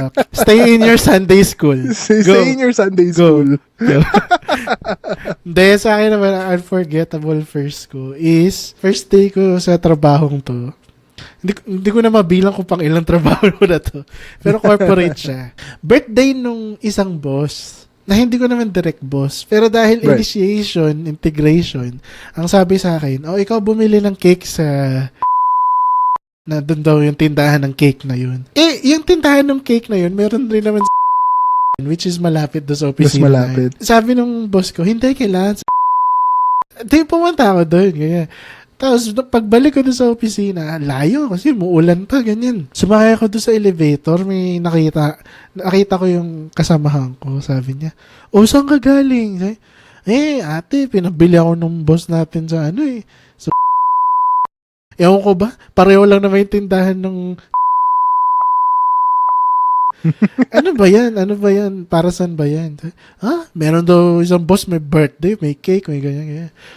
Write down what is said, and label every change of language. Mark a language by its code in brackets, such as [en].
[en] Stay in your Sunday school. Stay in your Sunday school. Go. [tl] Hindi, sa akin naman, ang unforgettable first ko is, first day ko sa trabahong to. Hindi ko na mabilang kung pang ilang trabaho na to. Pero corporate siya. Birthday nung isang boss, na hindi ko naman direct boss. Pero dahil initiation, integration, ang sabi sa akin, ikaw bumili ng cake sa na doon daw yung tindahan ng cake na yun. Yung tindahan ng cake na yun, meron rin naman which is malapit doon sa opisina. Mas malapit. Sabi nung boss ko, hindi, kailangan Di pumunta ako doon. Ganyan. Tapos, pagbalik ko doon sa opisina, layo kasi muulan pa, ganyan. Sumakay ako doon sa elevator, may nakita ko yung kasamahan ko, sabi niya, saan ka galing? Sabi, ate, pinabili ako ng boss natin sa so, ewan ko ba? Pareho lang naman yung tindahan ng ano ba yan? Para saan ba yan? Meron daw isang boss, may birthday, may cake, may ganyan.